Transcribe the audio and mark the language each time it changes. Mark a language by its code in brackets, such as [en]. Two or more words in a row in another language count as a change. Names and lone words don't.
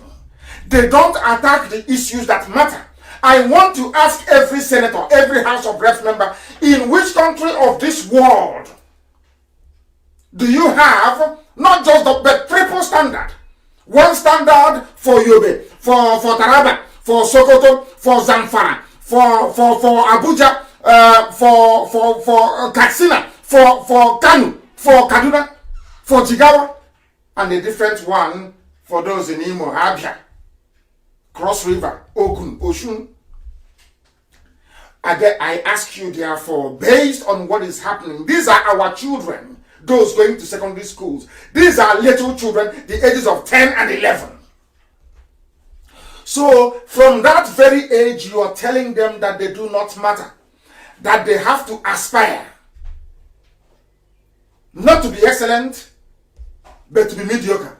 [en] They don't attack the issues that matter. I want to ask every senator, every House of Reps member, in which country of this world do you have not just but triple standard? One standard for Yobe, for Taraba, for Sokoto, for Zamfara, for Abuja, for Katsina, for Kanu, for Kaduna, for Jigawa, and a different one for those in Imo, Abia, Cross River, Ogun, Osun. I ask you, therefore, based on what is happening, these are our children, those going to secondary schools. These are little children, the ages of 10 and 11. So, from that very age, you are telling them that they do not matter, that they have to aspire not to be excellent, but to be mediocre.